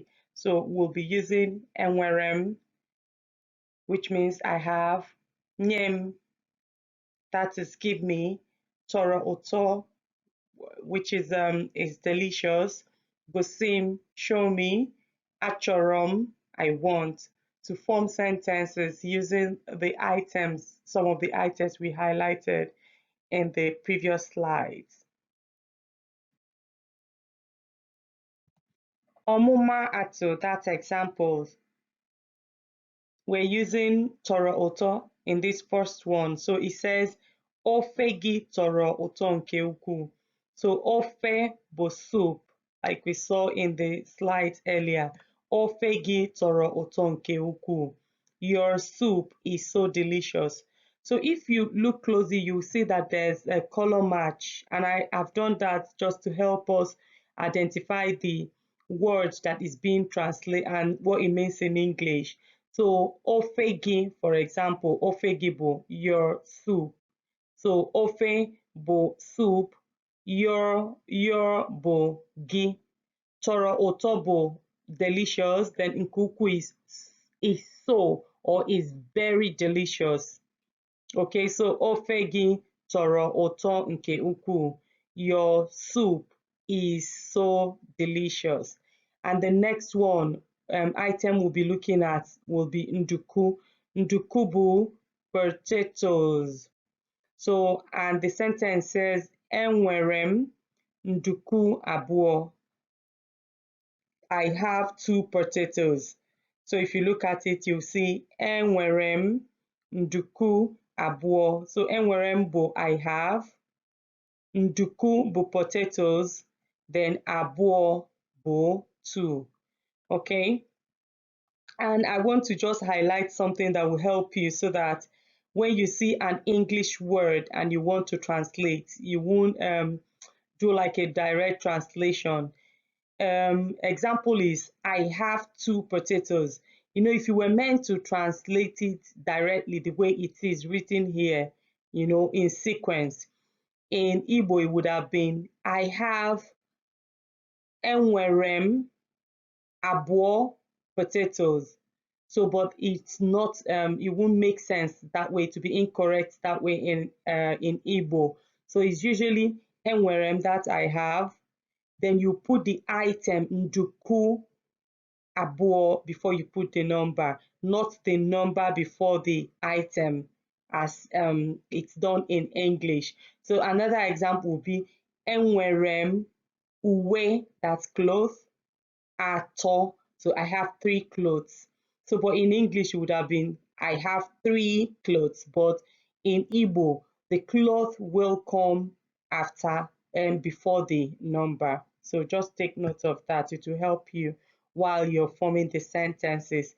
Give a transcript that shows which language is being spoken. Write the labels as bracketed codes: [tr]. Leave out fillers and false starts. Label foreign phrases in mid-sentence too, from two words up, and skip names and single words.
[en] So we'll be using enwerem, which means I have, nyem, that is give me, [ig] toro uto, [en] which is delicious, gosim, show me, achorom, I want, to form sentences using the items, some of the items we highlighted in the previous slides. [ig] Omuma atụ, [en] that's examples. We're using [ig] toro ụtọ [en] in this first one. So it says, [ig] ofe gị toro ụtọ nke ukwuu. [en] So [ig] ofe bụ [en] soup, like we saw in the slides earlier. [ig] Ofe gị toro ụtọ nke ukwuu. [en] Your soup is so delicious. So if you look closely, you'll see that there's a color match. And I have done that just to help us identify the word that is being translated and what it means in English. [ig] So ofe gị, [en] for example, [ig] ofe gị bụ [en] your soup. [ig] So ofe bụ soup, your bụ gị. Toro ụtọ bụ [en] delicious, then [ig] nke ukwuu [en] is so or is very delicious. [ig] Okay, so ofe gị toro ụtọ nke ukwuu. [en] Your soup is so delicious. And the next one, item we'll be looking at will be nduku. [ig] Nduku bụ potatoes. [en] So, and the sentence says, [ig] enwere m nduku abụọ. [en] I have two potatoes. So if you look at it, you'll see [ig] enwere m nduku abụọ. [en] So [ig] enwere m bụ [en] I have, [ig] nduku bụ [en] potatoes, then [ig] abụọ bụ two. [en] Okay? And I want to just highlight something that will help you so that when you see an English word and you want to translate, you won't do like a direct translation. Example is, I have two potatoes. You know, if you were meant to translate it directly the way it is written here, you know, in sequence, in Igbo, it would have been, I have [ig] enwere m abụọ [en] potatoes. So, but it's not, it won't make sense that way, to be incorrect that way in Igbo. So it's usually [ig] enwere m, [en] that I have, then you put the item [ig] nduku abụọ [en] before you put the number, not the number before the item as it's done in English. So another example would be [ig] enwere m uwe, [en] that's clothes, atọ. So I have three clothes. So but in English it would have been I have three clothes, but in Igbo the cloth will come after and before the number. So just take note of that. It will help you while you're forming the sentences.